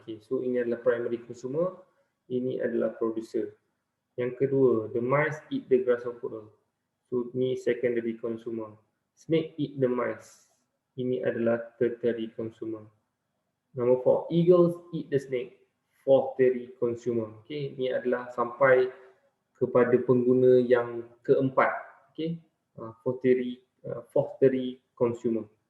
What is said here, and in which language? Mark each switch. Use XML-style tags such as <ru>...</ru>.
<ms>Okay, so ini adalah primary consumer, ini adalah producer.</ms> <en>Yang kedua, the mice eat the grasshopper.</en> <ms>So ni secondary consumer.</ms> <en>Snake eat the mice.</en> <ms>Ini adalah tertiary consumer.</ms> <en>Number 4, eagles eat the snake. Fourth-terry consumer.</en> <ms>Okay, ini adalah sampai kepada pengguna yang keempat.</ms> <en>Okay, fourth-terry consumer.</en>